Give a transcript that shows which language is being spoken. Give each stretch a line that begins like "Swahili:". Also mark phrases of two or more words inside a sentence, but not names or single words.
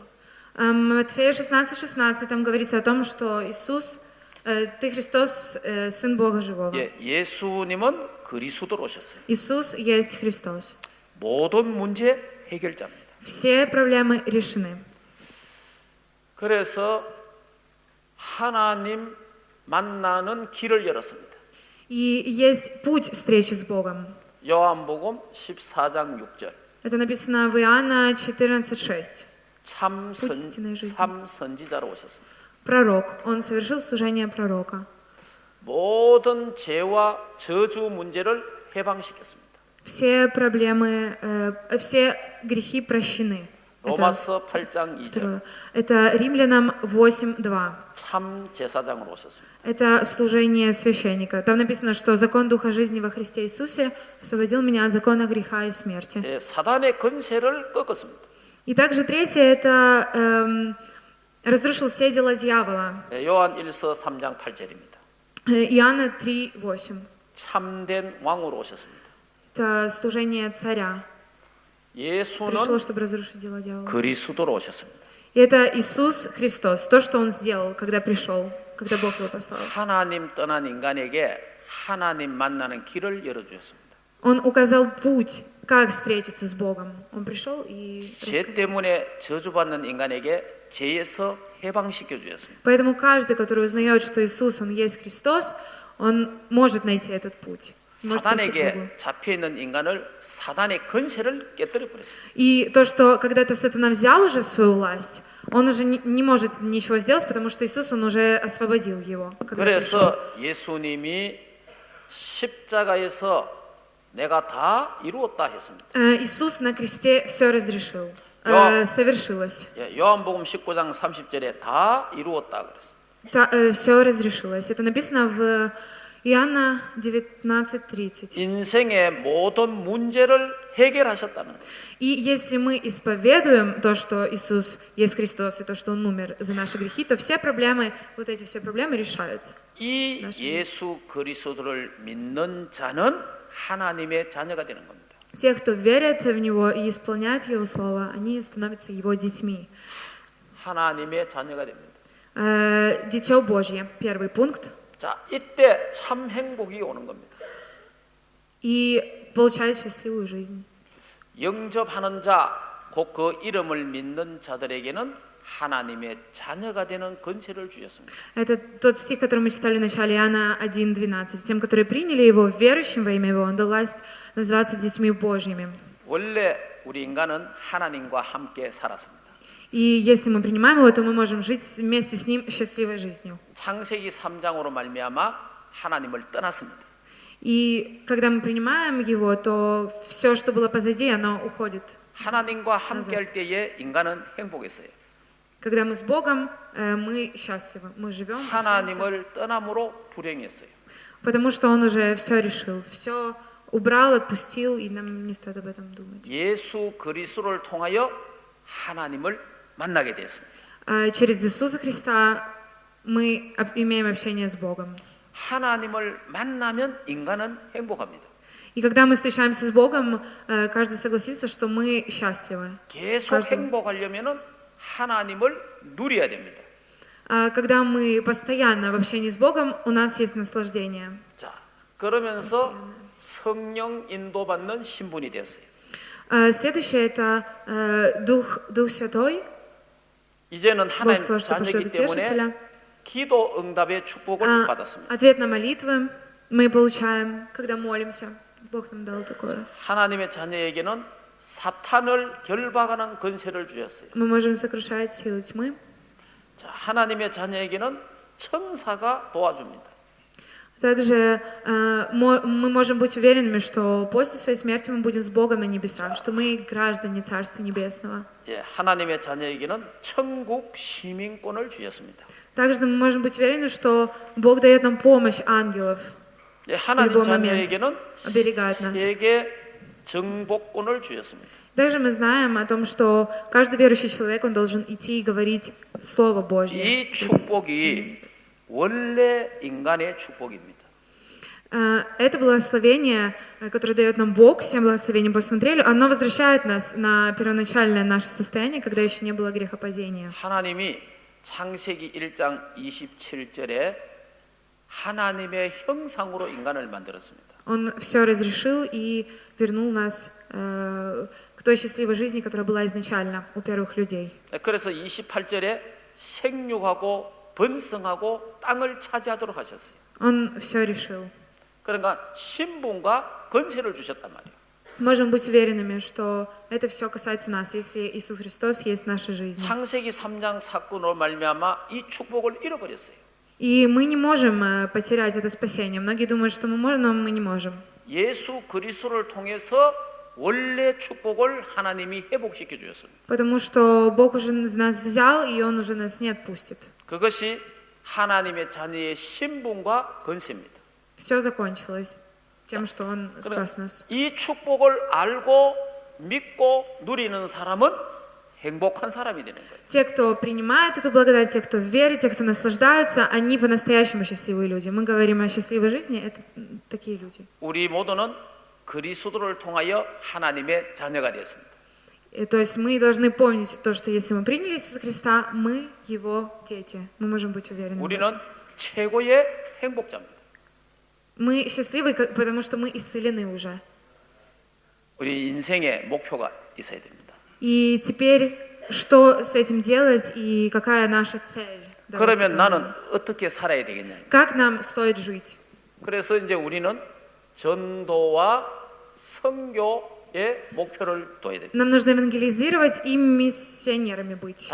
Russian: Матфея 16:16, там говорится о том, что Иисус, ты Христос, Сын Бога Живого.
Korean: 예, 예수님은 그리스도로 오셨어요.
Russian: Иисус есть Христос.
Korean: 모든 문제 해결자입니다.
Russian: Все проблемы решены.
Korean: 그래서 하나님 만나는 길을 열었습니다.
Russian: И есть путь встречи с Богом.
Korean: 요한복음 14장 6절.
Russian: Это написано в Иоанна 14:6.
Korean: 참
Russian: истинной жизни.
Korean: 선지자로 오셨습니다.
Russian: Пророк. Он совершил служение пророка.
Korean: 모든 죄와 저주 문제를 해방시켰습니다.
Russian: Все проблемы, все грехи прощены. Это
Korean: 로마서 8장 2절.
Russian: второе. Это Римлянам 8:2.
Korean: 참 제사장으로 오셨습니다.
Russian: Это служение священника. Там написано, что закон Духа жизни во Христе Иисусе освободил меня от закона греха и смерти.
Korean: 예, 사단의 건세를 꺾었습니다.
Russian: И также третье, это разрушил все дела дьявола.
Korean: 예, 요한 1서 3장 8절입니다.
Russian: Иоанна 3:8.
Korean: 참된 왕으로 오셨습니다.
Russian: Это служение царя.
Korean: 예수는
Russian: Пришло, чтобы разрушить дела дьявола.
Korean: 그리스도로 오셨습니다.
Russian: И это Иисус Христос, то, что Он сделал, когда пришел, когда Бог Его послал.
Korean: 하나님 떠난 인간에게 하나님 만나는 길을 열어주셨습니다.
Russian: Он указал путь, как встретиться с Богом. Он пришел и
Korean: 죄 때문에 저주받는 ин간에게 죄에서 해방시켜 주셨습니다.
Russian: Поэтому каждый, который узнает, что Иисус, Он есть Христос, он может найти этот путь. Может прийти к Богу.
Korean: 사단에게 잡혀 있는 인간을 사단의 권세를 깨뜨려 버렸습니다.
Russian: И то, что когда-то сатана взял уже свою власть, он уже не может ничего сделать, потому что Иисус, Он уже освободил его. когда пришел.
Korean: 그래서 예수님이 십자가에서 내가 다 이루었다 했습니다.
Russian: Иисус на кресте все разрешил, Я- совершилось.
Korean: 예, 요한복음 19장 30절에 다 이루었다 그랬습니다.
Russian: Все разрешилось. Это написано в Иоанна 19:30.
Korean: 인생의 모든 문제를 해결하셨다는 거예요.
Russian: И если мы исповедуем то, что Иисус есть Христос, и то, что Он умер за наши грехи, то все проблемы, вот эти все проблемы решаются.
Korean: 이 예수 그리스도를 믿는 자는 하나님의 자녀가 되는 겁니다.
Russian: Те, кто верят в Него и исполняют Его Слово, они становятся Его детьми.
Korean: 하나님의 자녀가 됩니다.
Russian: Дитё Божье, первый пункт.
Korean: 자, 이때 참 행복이 오는 겁니다.
Russian: И получают счастливую жизнь.
Korean: 영접하는 자, 곧 그 이름을 믿는 자들에게는 하나님의 자녀가 되는 권세를 주셨습니다.
Russian: Это тот стих, который мы читали в начале Иоанна 1:12. Тем, которые приняли Его, верующим во имя Его, Он дал власть называться детьми Божьими.
Korean: 원래 우리 인간은 하나님과 함께 살았습니다.
Russian: И если мы принимаем Его, то мы можем жить вместе с Ним счастливой жизнью.
Korean: 창세기 3장으로 말미암아 하나님을 떠났습니다.
Russian: И когда мы принимаем Его, то все, что было позади, оно уходит.
Korean: 하나님과 함께 할 때에 인간은 행복했어요.
Russian: Когда мы с Богом, мы счастливы, мы живем, общаемся.
Korean: 하나님을 떠남으로 불행했어요.
Russian: Потому что Он уже все решил, все убрал, отпустил, и нам не стоит об этом думать.
Korean: 예수 그리스도를 통하여 하나님을 만나게 됐습니다.
Russian: Через Иисуса Христа мы имеем общение с Богом.
Korean: 하나님을 만나면 인간은 행복합니다.
Russian: И когда мы встречаемся с Богом, каждый согласится, что мы счастливы.
Korean: 계속 행복하려면은 하나님을 누려야 됩니다.
Russian: Когда мы постоянно в общении с Богом, у нас есть наслаждение.
Korean: 자, 그러면서 성령 인도받는 신분이 됐어요.
Russian: Следующее это Дух Святой.
Korean: 이제는
Russian: Бог
Korean: 하나님
Russian: сказал, что пошлет
Korean: 자녀이기 때문에
Russian: утешителя.
Korean: 기도 응답의 축복을 받았습니다.
Russian: Ответ на молитвы мы получаем, когда молимся. Бог нам дал такое.
Korean: 하나님의 자녀에게는 사탄을 결박하는 권세를 주셨어요.
Russian: Мы можем сокрушать силы тьмы.
Korean: 자, 하나님의 자녀에게는 천사가 도와줍니다.
Russian: Также мы можем быть уверенными, что после своей смерти мы будем с Богом на небесах, что мы граждане Царства Небесного.
Korean: 예, 하나님의 자녀에게는 천국 시민권을 주셨습니다.
Russian: Также мы можем быть уверены, что Бог дает нам помощь ангелов.
Korean: 예, 하나님
Russian: любой момент
Korean: 자녀에게는
Russian: оберегает нас.
Korean: 세계 정복권을 주셨습니다.
Russian: Также мы знаем о том, что каждый верующий человек, он должен идти и говорить Слово Божье.
Korean: 이 축복이 원래 인간의 축복입니다.
Russian: Это благословение, которое дает нам Бог, всем благословением посмотрели, оно возвращает нас на первоначальное наше состояние, когда еще не было грехопадения.
Korean: 하나님이 창세기 1장 27절에 하나님의 형상으로 인간을 만들었습니다.
Russian: Он все разрешил и вернул нас к той счастливой жизни, которая была изначально у первых людей.
Korean: 그래서 28절에 생육하고 번성하고 땅을 차지하도록 하셨어요.
Russian: Он все решил.
Korean: 그러니까 신분과 권세를 주셨단 말이에요.
Russian: Можем быть уверенными, что это все касается нас, если Иисус Христос есть в нашей жизни.
Korean: 창세기 3장 사건으로 말미암아 이 축복을 잃어버렸어요.
Russian: И мы не можем потерять это спасение. Многие думают, что мы можем, но мы не можем.
Korean: 예수 그리스도를 통해서 원래 축복을 하나님이 회복시켜 주셨습니다.
Russian: Потому что Бог уже нас взял, и Он уже нас не отпустит.
Korean: 그것이 하나님의 자녀의 신분과 권세입니다.
Russian: Все закончилось тем, что Он спас нас.
Korean: 이 축복을 알고 믿고 누리는 사람은 행복한 사람이 되는 거예요.
Russian: Те, кто принимает эту благодать, те, кто верит, те, кто наслаждаются, они по-настоящему счастливые люди. Мы говорим о счастливой жизни, это такие люди.
Korean: 우리 모두는 그리스도를 통하여 하나님의 자녀가 되었습니다.
Russian: То есть мы должны помнить то, что если мы приняли Иисуса Христа, мы Его дети. Мы можем быть уверены.
Korean: 우리는 최고의 행복자입니다.
Russian: Мы счастливы, потому что мы исцелены уже.
Korean: 우리 인생의 목표가 있어야 됩니다.
Russian: И теперь, что с этим делать и какая наша цель? Давайте
Korean: 그러면 나는
Russian: подумаем.
Korean: 어떻게 살아야 되겠냐?
Russian: Как нам стоит жить?
Korean: 그래서 이제 우리는 전도와 선교의 목표를 둬야 됩니다.
Russian: Нам нужно евангелизировать и миссионерами быть.